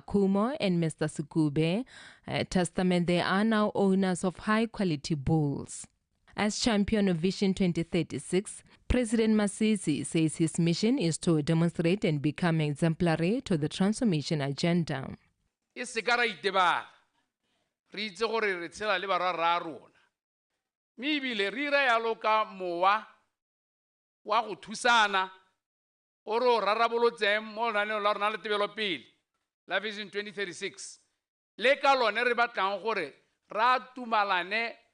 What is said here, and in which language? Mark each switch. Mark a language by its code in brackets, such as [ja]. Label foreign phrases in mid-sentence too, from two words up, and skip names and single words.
[en] Kumo and Mr. Sikube, testament they are now owners of high-quality bulls. As champion of Vision 2036, President Masisi says his mission is to demonstrate and become exemplary to the transformation agenda. [tn] E se ka ra itebala re itse gore re tshela le barwa ra rona mme ebile re ira yalo ka mowa wa go thusana o re o rarabolotseng mo lenaneong la rona le tebelopele la Vision 2036 le ka lone re batlang gore ra tumalane